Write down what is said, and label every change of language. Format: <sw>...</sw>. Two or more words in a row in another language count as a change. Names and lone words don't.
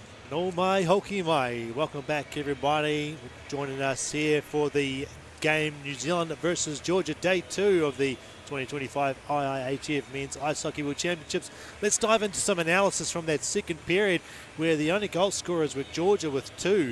<mi>No mai hoki mai.</mi> <en>Welcome back, everybody. Joining us here for the game New Zealand versus Georgia, day 2 of the 2025 IIHF Men's Ice Hockey World Championships. Let's dive into some analysis from that second period where the only goal scorers were Georgia with 2.</en>